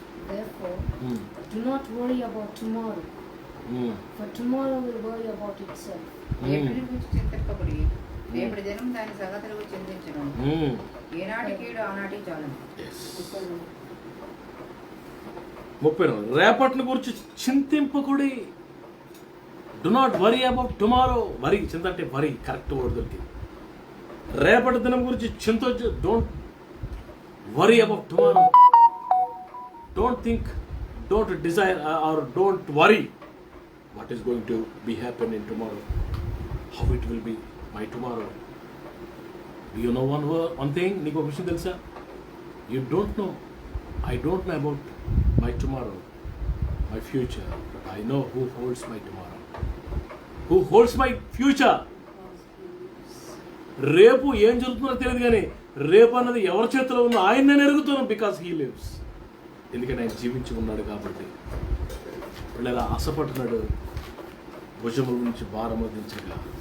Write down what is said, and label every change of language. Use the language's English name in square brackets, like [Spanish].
[English] Therefore, do not worry about tomorrow, for tomorrow will worry about itself. [Telugu] రేపటి గురించి చింతింపకుడి, రేపటి దినం దాని సంగతుల గురించి చింతించును. ఏనాటి కీడు ఆనాటి చాలును. 30 రేపటిని గురించి చింతింపకుడి. [English] Do not worry about tomorrow. [Telugu] Worry, చింత అంటే వరీ, [English] correct word [Telugu] దొరికి. రేపటి దినం గురించి చింతొచ్చు. [English] Don't worry about tomorrow. Don't think, don't desire or don't worry what is going to be happen in tomorrow, how it will be my tomorrow. Do you know one thing? [Telugu] నీకు ఒక విషయం తెలుసా? [English] You don't know, I don't know about my tomorrow, my future, but I know who holds my tomorrow, who holds my future. [Telugu] రేపు ఏం జరుగుతుందో తెలియదు, కానీ రేపు అన్నది ఎవరి చేతిలో ఉందో ఆయన నేను ఎరుగుతున్నాను. [English] Because he lives. [Telugu] ఎందుకంటే ఆయన జీవించి ఉన్నాడు కాబట్టి. లేదా ఆశపడుతున్నాడు భుజముల నుంచి భారము దించగా.